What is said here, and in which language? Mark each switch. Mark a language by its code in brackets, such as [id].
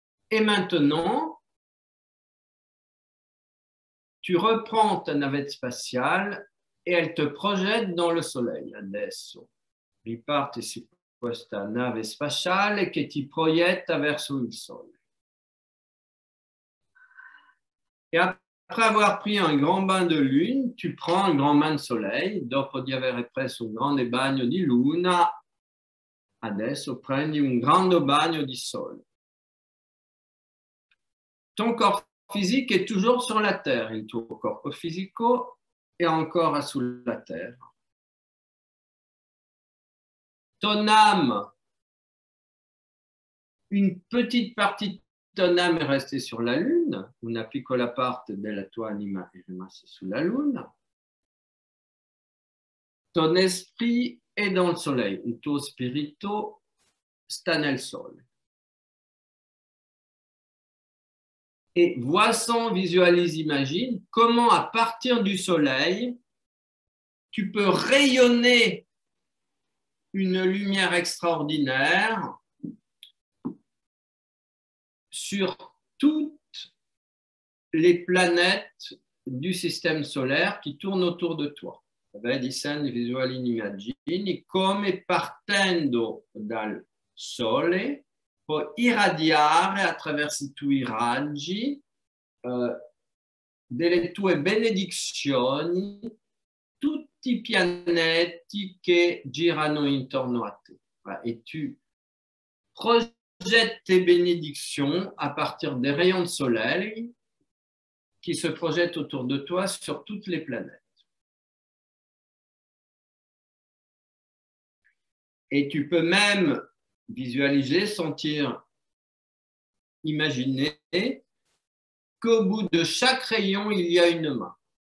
[fr] et maintenant, tu reprends ta navette spatiale e elle te projette dans le Soleil. [it] Adesso riparti su questa nave spaziale che ti proietta verso il Sole. [fr] Et après avoir pris un grand bain de lune, tu prends un grand bain de soleil. [it] Dopo di aver preso un grande bagno di luna, adesso prendi un grande bagno di sole. [fr] Ton corps physique est toujours sur la terre. [it] Il tuo corpo fisico è ancora sulla terra. [fr] Ton âme, une petite partie de ton âme est restée sur la Lune, [it] una piccola parte della tua anima è rimasta sulla Luna. [fr] Ton esprit est dans le soleil, [it] il tuo spirito sta nel sole. [fr] Et vois sans, visualise, imagine comment à partir du soleil, tu peux rayonner une lumière extraordinaire sur toutes les planètes du système solaire qui tournent autour de toi. [it] Disegni, visuali, immagini come partendo dal Sole puoi irradiare attraverso i tuoi raggi delle tue benedizioni tutti i pianeti che girano intorno a te. [fr] Et tu projettes projette tes bénédictions à partir des rayons de soleil qui se projettent autour de toi sur toutes les planètes. Et tu peux même visualiser, sentir, imaginer qu'au bout de chaque rayon, il y a une main.